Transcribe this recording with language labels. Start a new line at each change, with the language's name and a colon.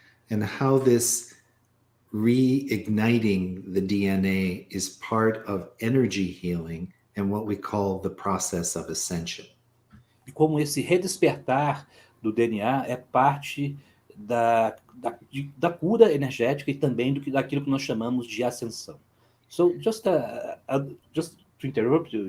English: And how this reigniting the DNA is part of energy healing and what we call the process of ascension.
Portuguese: E como esse redespertar do DNA é parte da cura energética e também daquilo que nós chamamos de ascensão.
English: So just to interrupt you,